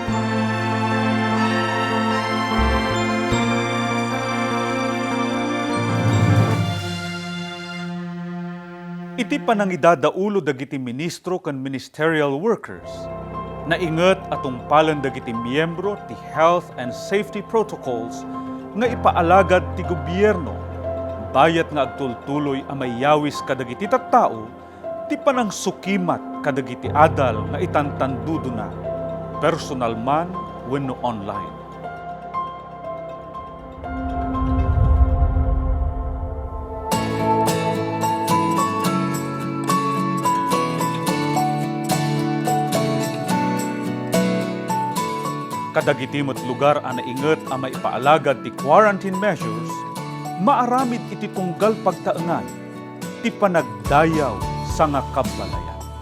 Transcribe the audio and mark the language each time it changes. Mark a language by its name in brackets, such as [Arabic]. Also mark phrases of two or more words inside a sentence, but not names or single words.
[Iloko] Iti panangidadaulo dagiti ministro ken [English] ministerial workers, [Iloko] nainget atong palan dagiti miyembro ti [English] health and safety protocols [Iloko] nga ipaalagad ti gobyerno, bayat nga agtultuloy a mayawis kadagiti tattao, ti panangsukimat kadagiti adal nga itantandudo na, personal man wenno online. Kadagiti met lugar a nainget a maipaalagad ti [English] quarantine measures, [Iloko] maaramid iti tunggal pagtaengan, iti panagdayaw sa nga kabalayan.